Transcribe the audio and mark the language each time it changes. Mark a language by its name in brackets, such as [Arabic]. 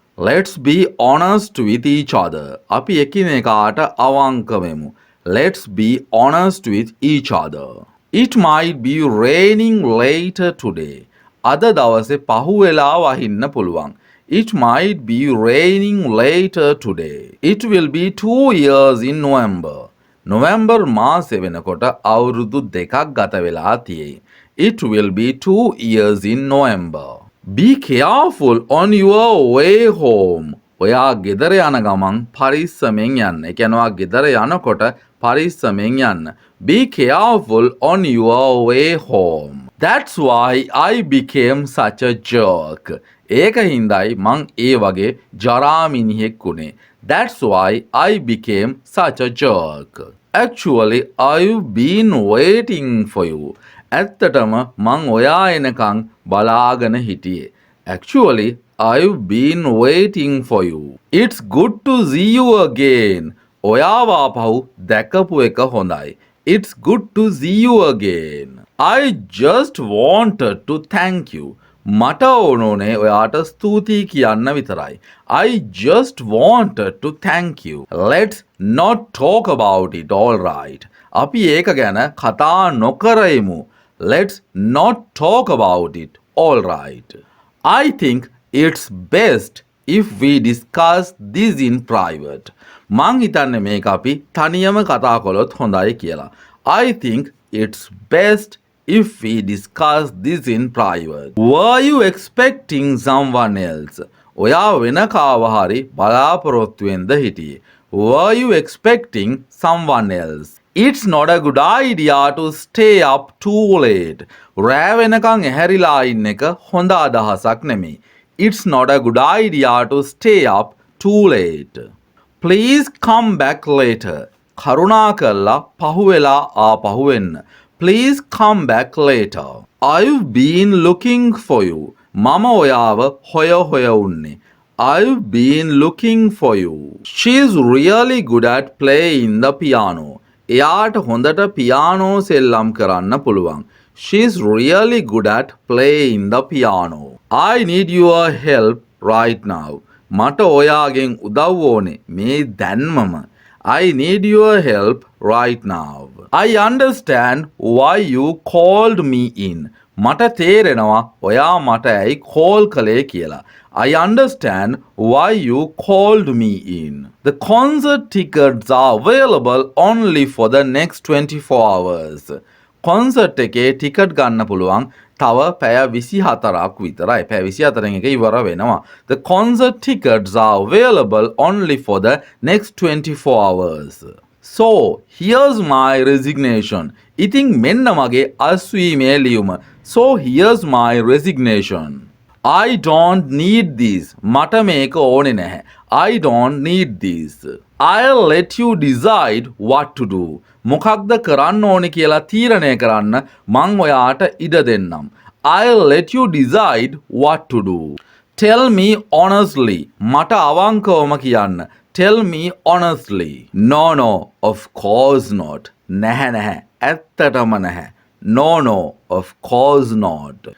[English] Let's be honest with each other. [Sinhala] අපි එකිනෙකාට අවංක වෙමු. [English] Let's be honest with each other. It might be raining later today. [Sinhala] අද දවසේ පහුවෙලා වහින්න පුළුවන්. [English] It might be raining later today. It will be 2 years in November. [Sinhala] November මාසෙ වෙනකොට අවුරුදු දෙකක් ගත වෙලා තියෙයි. [English] It will be 2 years in November. Be careful on your way home. [Sinhala] ඔයා ගෙදර යන ගමන් පරිස්සමෙන් යන්න. ඒ කියන්නේ ඔයා ගෙදර යනකොට පරිස්සමෙන් යන්න. [English] Be careful on your way home. That's why I became such a jerk. [Sinhala] ඒක හින්දායි මං ඒ වගේ ජරා මිනිහෙක් වුණේ. [English] That's why I became such a jerk. Actually, I've been waiting for you. [Sinhala] ඇත්තටම මං ඔයා එනකන් බලාගෙන හිටියේ. [English] Actually, I've been waiting for you. It's good to see you again. [Sinhala] ඔයාව ආපහු දැකපු එක හොඳයි. [English] It's good to see you again. I just wanted to thank you. [Sinhala] මට ඕනෝනේ ඔයාට ස්තුතියි කියන්න විතරයි. [English] I just wanted to thank you. Let's not talk about it, alright. [Sinhala] අපි ඒක ගැන කතා නොකරෙමු. [English] Let's not talk about it, alright. I think it's best if we discuss this in private. [Sinhala] මං හිතන්නේ මේක අපි තනියම කතා කළොත් හොඳයි කියලා. [English] I think it's best if we discuss this in private. Were you expecting someone else? [Sinhala] ඔයා වෙන කාව හරි බලාපොරොත්තුවෙන්ද හිටියේ? [English] Were you expecting someone else? It's not a good idea to stay up too late. [Sinhala] රෑ වෙනකන් ඇහැරිලා ඉන්න එක හොඳ අදහසක් නෙමෙයි. [English] It's not a good idea to stay up too late. Please come back later. [Sinhala] කරුණාකරලා පහුවෙලා ආපහු වෙන්න. [English] Please come back later. I've been looking for you. [Sinhala] මම ඔයාව හොය උන්නේ. [English] I've been looking for you. She's really good at playing the piano. [Sinhala] එයාට හොඳට piano සෙල්ලම් කරන්න පුළුවන්. [English] She's really good at playing the piano. I need your help right now. [Sinhala] මට ඔයාගෙන් උදව් ඕනේ මේ දැන්මම. [English] I need your help right now. I understand why you called me in. [Sinhala] මට තේරෙනවා ඔයා මට ඇයි කෝල් කළේ කියලා. [English] I understand why you called me in. The concert tickets are available only for the next 24 hours. [Sinhala] Concert එකේ ticket ගන්න පුළුවන් තව පැය 24ක් විතරයි. පැය 24න් එක ඉවර වෙනවා. [English] The concert tickets are available only for the next 24 hours. So, here's my resignation. [Sinhala] ඉතින් මෙන්න මගේ අස්වීමේ ලියුම. [English] So, here's my resignation. I don't need this. [Sinhala] මට මේක ඕනේ නැහැ. [English] I don't need this. I'll let you decide what to do. [Sinhala] මොකක්ද කරන්න ඕනේ කියලා තීරණය කරන්න මං ඔයාට ඉඩ දෙන්නම්. [English] I'll let you decide what to do. Tell me honestly. [Sinhala] මට අවංකවම කියන්න. [English] Tell me honestly. No, of course not. නැහැ. [Sinhala] ඇත්තටම නැහැ. [English] No, of course not.